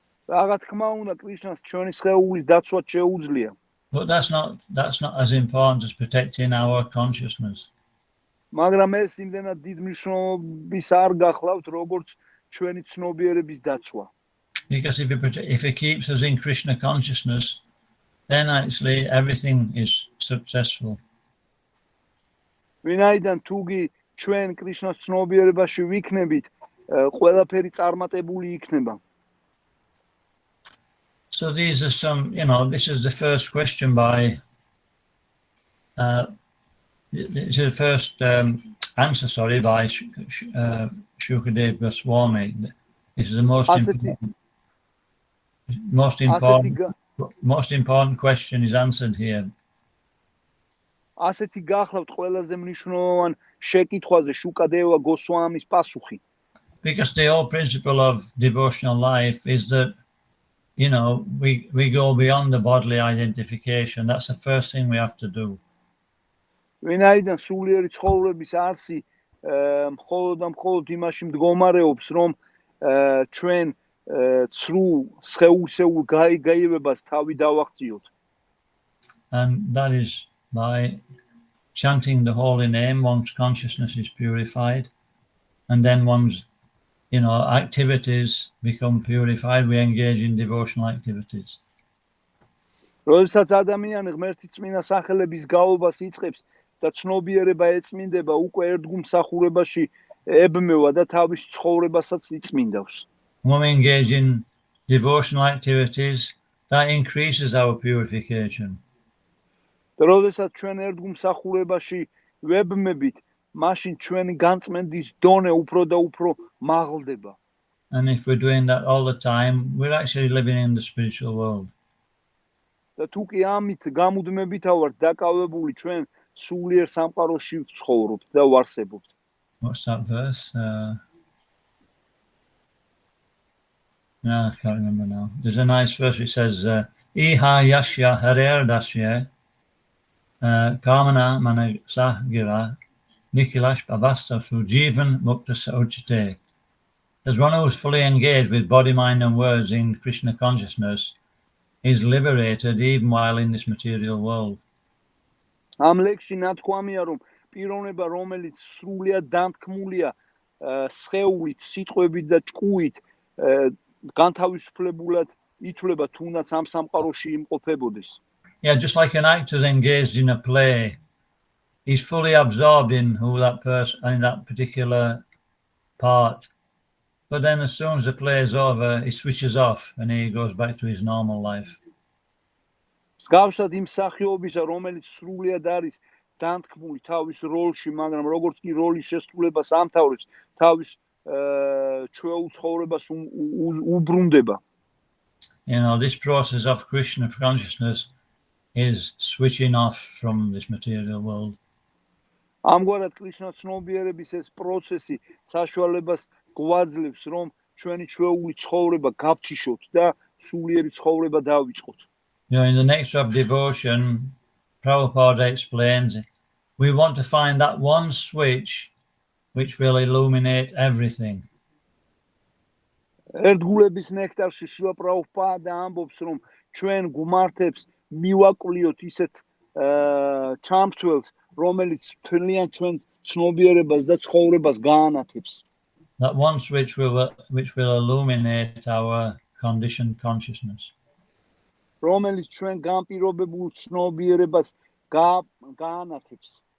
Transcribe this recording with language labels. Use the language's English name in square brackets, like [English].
[Georgian] Რა თქმა უნდა, კრიშნას ჩვენი სხეულის დაცვა შეუძლია. [English] But that's not as important as protecting our consciousness. [Georgian] მაგრამ ეს იმდენად დიდ მნიშვნელობის არ გახლავთ, როგორც ჩვენი ცნობიერების დაცვა. [English] Because if it keeps us in Krishna consciousness, then actually everything is successful. [Georgian] ვინაიდან თუგი ჩვენ კრიშნას ცნობიერებაში ვიქნებით, ყველაფერი წარმატებული იქნება. [English] So these are some, you know, this is the first question by, this is the first answer, sorry, by Shukadev Goswami. This is the most important question is answered here. [Georgian] ასეთი გახლავთ ყველაზე მნიშვნელოვანი შეკითხვაზე შუკადევა გოსვამის პასუხი. [English] Because the whole principle of devotional life is that, you know, we go beyond the bodily identification. That's the first thing we have to do. [Georgian] ვინაიდან სულიერი ცხოვრების არსი მხოლოდ და მხოლოდ იმაში მდგომარეობს, რომ ჩვენ ცრუ სხეულსეულ გაიგებებას თავი დავაღწიოთ. [English] And that is by chanting the holy name, one's consciousness is purified, and then one's, you know, activities become purified. We engage in devotional activities. [Georgian] როდესაც ადამიანი ღმერთის წმინდა სახელების გაობას იწყებს და ცნობიერება ეწმინდება, უკვე ერთგულმსახურებაში ებმევა და თავის ცხოვრებასაც იწმინდავს. [English] When we engage in devotional activities, that increases our purification. [Georgian] როდესაც ჩვენ ერთგულმსახურებაში ვებმებით, მაშინ ჩვენი განწმენდის დონე უფრო და უფრო მაღლდება. [English] And if we're doing that all the time, we're actually living in the spiritual world. [Georgian] და თუ კი ამით გამუდმებით ავართ დაკავებული, ჩვენ სულიერ სამყაროში ვცხოვრობთ და ვარსებობთ. [English] What's that verse? No, I can't remember now. There's a nice verse which says, [Sanskrit] Iha yashya harer dasya kamana mana sahgira nikilash avasta sujivan mukta sauchite. [English] As one who is fully engaged with body, mind and words in Krishna consciousness is liberated even while in this material world. [Georgian] ამ ლექსში ნათქვამია, რომ პიროვნება, რომელიც სრულიად დამთქმულია სხეულით, სიტყვებით და ჭკუით, განთავისუფლებულად ითვლება თუნდაც ამ სამყაროში იმყოფებოდეს. [English] Yeah, just like an actor is engaged in a play, he's fully absorbed in who that person in that particular part. But then as soon as the play is over, he switches off and he goes back to his normal life. [Georgian] მსგავსად იმ სახეობისა, რომელიც სრულიად არის დამთქმული თავის როლში, მაგრამ როგორც კი როლის შესრულებას ამთავრებს, თავის ჩვეულ ცხოვრებას უბრუნდება. [English] You know, this process of Krishna consciousness is switching off from this material world. [Georgian] ამგვარად კრიშნა ცნობიერების ეს პროცესი საშუალებას გვაძლევს, რომ ჩვენი ჩვეული ცხოვრება გავთიშოთ და სულიერი ცხოვრება დავიწყოთ. [English] You know, in the Nectar of Devotion, Prabhupada explains, we want to find that one switch which will illuminate everything. [Georgian] ერთგულების ნექტარში შივა პრაბჰუპადა ამბობს, რომ ჩვენ გვმართებს მივაკვლიოთ ისეთ ჩამთვლელს, რომელიც მთლიან ჩვენ ცნობიერებას და ცხოვრებას გაანათებს. [English] That one switch which will illuminate our conditioned consciousness. [Georgian] რომელიც ჩვენ განპირობებულ ცნობიერებას გაანათებს.